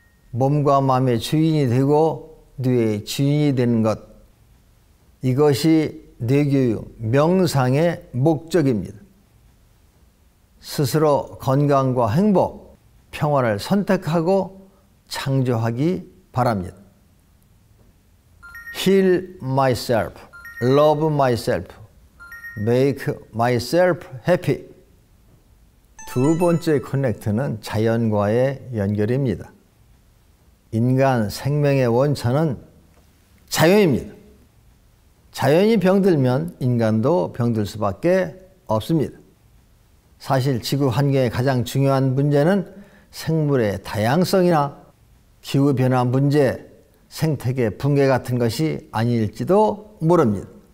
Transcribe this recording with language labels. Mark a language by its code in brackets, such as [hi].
[ko] 몸과 마음의 주인이 되고 뇌의 주인이 되는 것, 이것이 뇌교육, 명상의 목적입니다. 스스로 건강과 행복, 평화를 선택하고 창조하기 바랍니다. [en] Heal myself, love myself, make myself happy. [ko] 두 번째 커넥트는 자연과의 연결입니다. 인간 생명의 원천은 자연입니다. 자연이 병들면 인간도 병들 수밖에 없습니다. 사실 지구 환경의 가장 중요한 문제는 생물의 다양성이나 기후변화 문제, 생태계 붕괴 같은 것이 아닐지도 모릅니다.